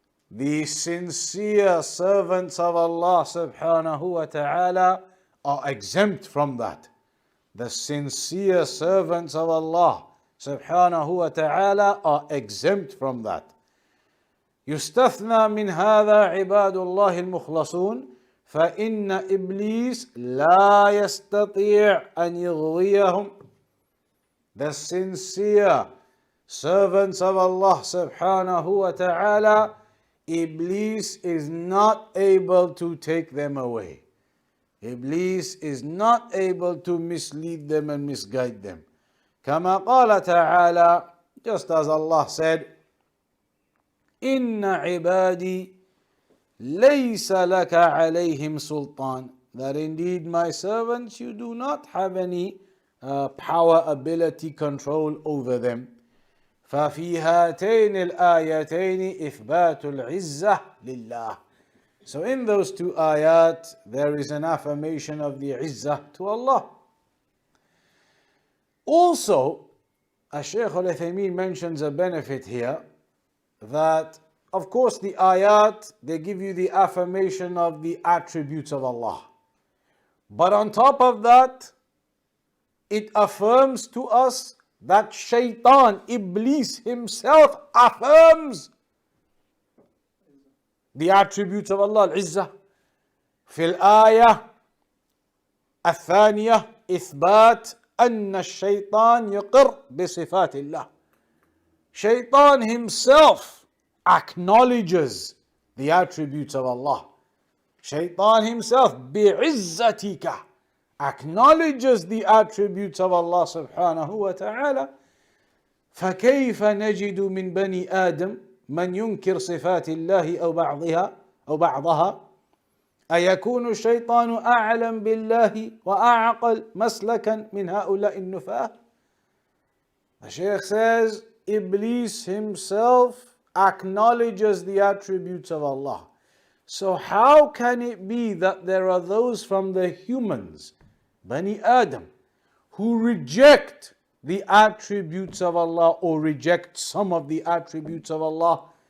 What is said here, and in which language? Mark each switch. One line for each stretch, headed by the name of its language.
English: The sincere servants of Allah subhanahu wa ta'ala are exempt from that. The sincere servants of Allah subhanahu wa ta'ala are exempt from that.
Arabic: يستثنى من هذا عباد الله المخلصون فإن إبليس لا يستطيع أن يغويهم.
English: The sincere servants of Allah subhanahu wa ta'ala, Iblis is not able to take them away. Iblis is not able to mislead them and misguide them.
Arabic: كما قال تعالى,
English: just as Allah said,
Arabic: إن عبادي ليس لك عليهم سلطان,
English: that indeed my servants, you do not have any power, ability, control over them.
Arabic: ففي هاتين الآيتين إثبات العزة لله.
English: So in those two ayat, there is an affirmation of the izzah to Allah. Also, Shaykh al-Uthaymeen mentions a benefit here, that of course the ayat, they give you the affirmation of the attributes of Allah. But on top of that, it affirms to us that Shaitan, Iblis himself affirms the attributes of Allah, al-Izzah.
Arabic: في الآية الثانية إثبات أن الشيطان يقر بصفات الله.
English: Shaitan himself acknowledges the attributes of Allah. Shaitan himself, بِعِزَّتِكَ, acknowledges the attributes of Allah subhanahu wa ta'ala.
Arabic: فكيف نجد من بني آدم من ينكر صفات الله أو بعضها أيكون الشيطان أعلم بالله وأعقل مسلكا من هؤلاء النفاة.
English: The Shaykh says Iblis himself acknowledges the attributes of Allah. So how can it be that there are those from the humans, Bani Adam, who reject the attributes of Allah or reject some of the attributes of Allah?